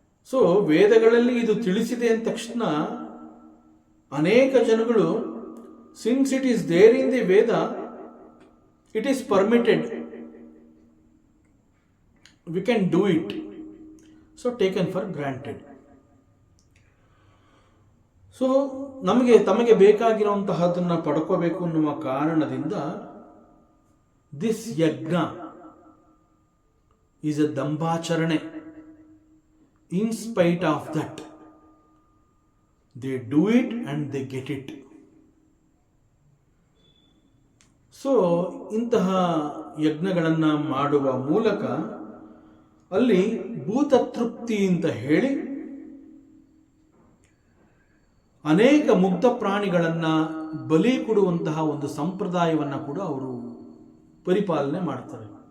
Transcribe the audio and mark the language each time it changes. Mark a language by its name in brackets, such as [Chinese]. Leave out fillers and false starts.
[English] so [Kannada] ವೇದಗಳಲ್ಲಿ ಇದು ತಿಳಿಸಿದೆ ಅಂದ ತಕ್ಷಣ ಅನೇಕ ಜನಗಳು, [English] Since it is there in the Veda, it is permitted, we can do it, so taken for granted. [Kannada] So ತಮಗೆ ಬೇಕಾಗಿರುವಂತಹದನ್ನು ಪಡ್ಕೋಬೇಕು ಅನ್ನುವ ಕಾರಣದಿಂದ [English] this yajna is a [Kannada] ದಂಭಾಚರಣೆ. [English] In spite of that, they do it and they get it. [Kannada] So ಇಂತಹ ಯಜ್ಞಗಳನ್ನು ಮಾಡುವ ಮೂಲಕ ಅಲ್ಲಿ ಭೂತತೃಪ್ತಿ ಅಂತ ಹೇಳಿ ಅನೇಕ ಮುಗ್ಧ ಪ್ರಾಣಿಗಳನ್ನು ಬಲಿ ಕೊಡುವಂತಹ ಒಂದು ಸಂಪ್ರದಾಯವನ್ನು ಕೂಡ ಅವರು ಪರಿಪಾಲನೆ ಮಾಡ್ತಾರೆ.